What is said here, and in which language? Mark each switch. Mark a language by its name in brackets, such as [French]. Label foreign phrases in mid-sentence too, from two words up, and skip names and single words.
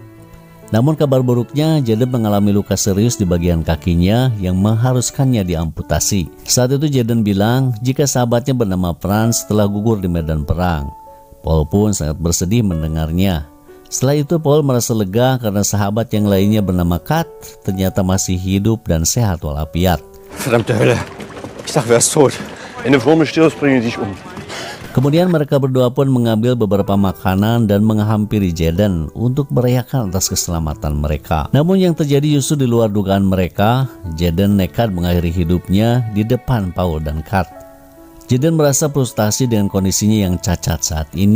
[Indonesian] Namun kabar buruknya, Jaden mengalami luka serius di bagian kakinya yang mengharuskannya diamputasi. Saat itu Jaden bilang jika sahabatnya bernama Franz telah gugur di medan perang. Paul pun sangat bersedih mendengarnya. Setelah itu Paul merasa lega karena sahabat yang lainnya bernama Kat ternyata masih hidup dan sehat walafiat. [German] Verdammte Hölle. Ich dachte, er ist tot. Wenn du vor mir stirbst, bringe ich dich um. [Indonesian] Kemudian mereka berdua pun mengambil beberapa makanan dan menghampiri Jaden untuk merayakan atas keselamatan mereka. Namun yang terjadi justru di luar dugaan mereka. Jaden nekat mengakhiri hidupnya di depan Paul dan Kat. Jaden merasa frustasi dengan kondisinya yang cacat saat ini.